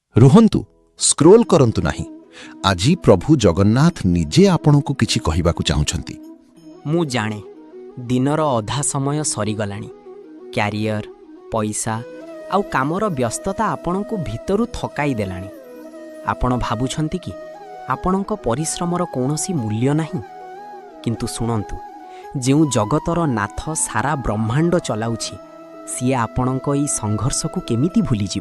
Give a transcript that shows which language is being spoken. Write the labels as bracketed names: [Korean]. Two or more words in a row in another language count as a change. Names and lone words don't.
[Odia] ରୁହନ୍ତୁ, ସ୍କ୍ରୋଲ କରନ୍ତୁ ନାହିଁ। ଆଜି ପ୍ରଭୁ ଜଗନ୍ନାଥ ନିଜେ ଆପଣଙ୍କୁ କିଛି କହିବାକୁ ଚାହୁଁଛନ୍ତି। ମୁଁ ଜାଣେ ଦିନର ଅଧା ସମୟ ସରିଗଲାଣି। କ୍ୟାରିୟର, ପଇସା ଆଉ କାମର ବ୍ୟସ୍ତତା ଆପଣଙ୍କୁ ଭିତରୁ ଥକାଇ ଦେଲାଣି। ଆପଣ ଭାବୁଛନ୍ତି କି ଆପଣଙ୍କ ପରିଶ୍ରମର କୌଣସି ମୂଲ୍ୟ ନାହିଁ? କିନ୍ତୁ ଶୁଣନ୍ତୁ, ଯେଉଁ ଜଗତର ନାଥ ସାରା ବ୍ରହ୍ମାଣ୍ଡ ଚଲାଉଛି, ସିଏ ଆପଣଙ୍କ ଏଇ ସଂଘର୍ଷକୁ କେମିତି ଭୁଲିଯିବ?